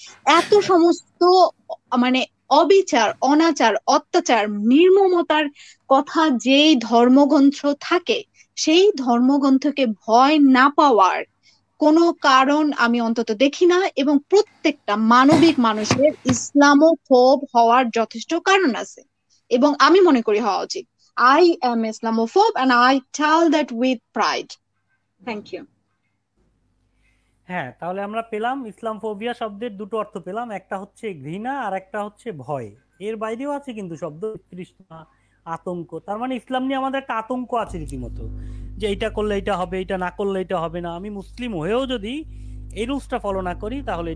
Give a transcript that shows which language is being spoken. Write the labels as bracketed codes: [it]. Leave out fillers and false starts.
[bn] এত সমস্ত মানে অবিচার, অনাচার, অত্যাচার, নির্মমতার কথা যেই ধর্মগ্রন্থ থাকে, সেই ধর্মগ্রন্থকে ভয় না পাওয়ার কোনো কারণ আমি অন্তত দেখি না, এবং প্রত্যেকটা মানবিক মানুষের ইসলামোফোব হওয়ার যথেষ্ট কারণ আছে এবং আমি মনে করি হওয়া উচিত। [en] I am Islamophobe and I tell that with pride. Thank you. [bn] হ্যাঁ, তাহলে আমরা পেলাম ইসলামফোবিয়া শব্দের দুটো অর্থ পেলাম, একটা হচ্ছে ঘৃণা আর একটা হচ্ছে ভয়। এর বাইরেও আছে কিন্তু শব্দ তৃষ্ণা, আতঙ্ক। তার মানে ইসলাম নিয়ে আমাদের একটা আতঙ্ক আছে রীতিমতো, যে এইটা করলে এটা হবে, এটা না করলে এটা হবে না। আমি মুসলিম হয়েও যদি এই রুলসটা ফলো না করি তাহলে